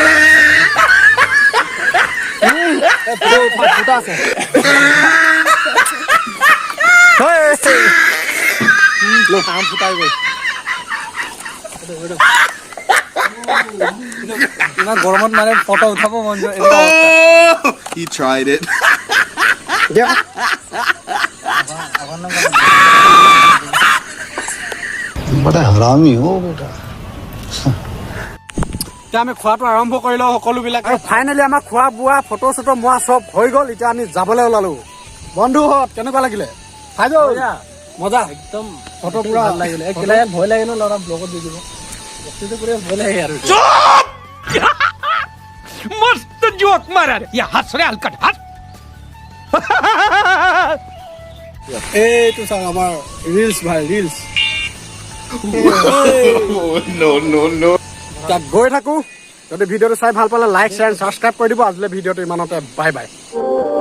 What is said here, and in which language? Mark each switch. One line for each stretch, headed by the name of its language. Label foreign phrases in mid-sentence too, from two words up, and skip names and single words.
Assamese: ইমান গৰমত মানে ফটো উঠাব মন যায়।
English: He tried it.
Hindi: बड़ा हरामी हो बेटा।
Assamese: এতিয়া আমি খোৱাটো আৰম্ভ কৰি লওঁ সকলোবিলাক। আৰু ফাইনেলি আমাৰ খোৱা বোৱা ফটো চটো মোৱা চব হৈ গ'ল। এতিয়া আমি যাবলৈ ওলালো। বন্ধুহঁত কেনেকুৱা লাগিলে? মজা একদম ফটো পুৰা ভাল লাগিলে। ভয় লাগে ন, ল'ৰা ব্লগত দি দিব বস্তুটো কৰি ভয় লাগে আৰু।
Hindi: मस्त जोक मारा रे या हंस रे हलकट हंस।
Assamese: এইটো চাওক আমাৰ ৰিলচ ভাই, ৰিলচ।
English: No.
Assamese: গৈ থাকো। যদি ভিডিঅ'টো চাই ভাল পালে
English: like share subscribe
Assamese: কৰি দিব। আজিলৈ ভিডিঅ'টো ইমানতে,
English: bye bye.